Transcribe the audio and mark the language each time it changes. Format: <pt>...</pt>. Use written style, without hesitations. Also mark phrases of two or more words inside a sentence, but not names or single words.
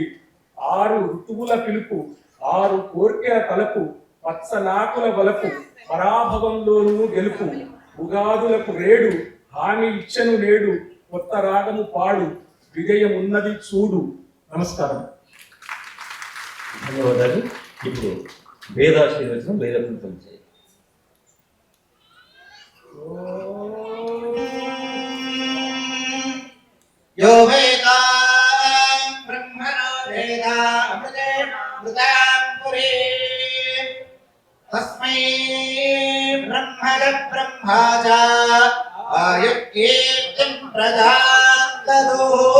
<te>6 ఋతువుల పిలుపు, 6 కోర్కెల తలపు, పచ్చనాకుల వలపు, పరాభవంలోనూ గెలుపు, ఉగాదులకు రేడు, హామీ ఇచ్చను నేడు, కొత్త రాగము పాడు, విజయం ఉన్నది చూడు. నమస్కారం. ధన్యవాదాలు. ఇప్పుడు వేదాశీర్వచనం, వేదపుంతం చేయాలి.</te> <sa>यो वेदां ब्रह्मणो वेदा अमृतेन अमृतां पुरे तस्मै ब्रह्मण ब्रह्मा च आयुर्कीर्तिं प्रदातु</sa>